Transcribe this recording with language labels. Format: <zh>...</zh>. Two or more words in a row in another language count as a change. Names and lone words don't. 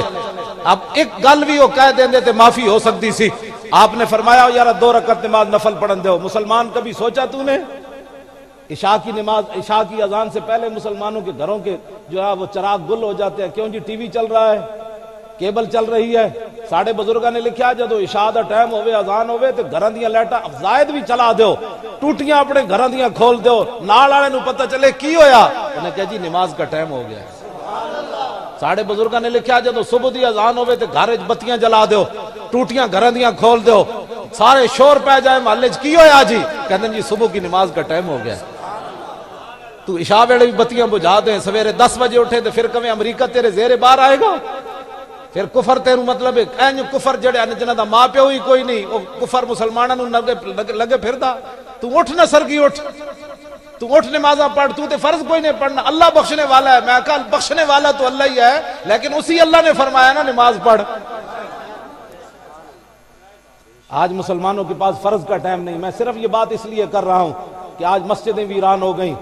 <pa>اب ایک گل بھی وہ کہہ دیں تے معافی ہو سکتی سی.</pa> <ur>آپ نے فرمایا یار 2 رکعت نماز نفل پڑھن دو. مسلمان کبھی سوچا تو نے عشاء کی نماز، عشاء کی اذان سے پہلے مسلمانوں کے گھروں کے جو ہے وہ چراغ گل ہو جاتے ہیں؟ کیوں جی ٹی وی چل رہا ہے، کیبل چل رہی ہے.</ur> <pa>ساڑھے بزرگاں نے لکھیا جدو عشاء دا ٹائم ہوئے اذان ہوئے تے گھراں دیاں لائٹاں زائد بھی چلا دیو، ٹوٹیاں اپنے گھراں دیاں کھول دیو، نال والے نوں پتہ چلے کی ہویا،</pa> <ur>انہیں کہا جی نماز کا ٹائم ہو گیا ہے.</ur> <pa>ساڑھے بزرگاں نے لکھیا جدو صبح دی اذان ہوئے تے گھر وچ بتیاں جلا دیو، ٹوٹیاں گھراں دیاں کھول دیو، سارے شور پہ جائے محلے وچ کی ہویا جی؟ کہندے جی</pa> <ur>صبح کی نماز کا ٹائم ہو گیا ہے. تو عشاء ویلے بھی بتیاں بجھا دیں، سویرے 10 بجے اٹھے تو پھر کبھی امریکہ تیرے زیر بار آئے گا؟</ur> <pa>پھر کفر تیروں مطلب ہے کفر جڑے جنہاں دا ماں پیو ہی کوئی نہیں، وہ کفر مسلماناں نوں لگے پھردا. تو اٹھ نہ سرگی اٹھ، تو اٹھ نمازاں پڑھ، تو تے فرض کوئی نہیں پڑھنا، اللہ بخشنے والا ہے.</pa> <ur>میں کہا بخشنے والا تو اللہ ہی ہے، لیکن اسی اللہ نے فرمایا نا نماز پڑھ. آج مسلمانوں کے پاس فرض کا ٹائم نہیں. میں صرف یہ بات اس لیے کر رہا ہوں کہ آج مسجدیں ویران ہو گئیں.</ur>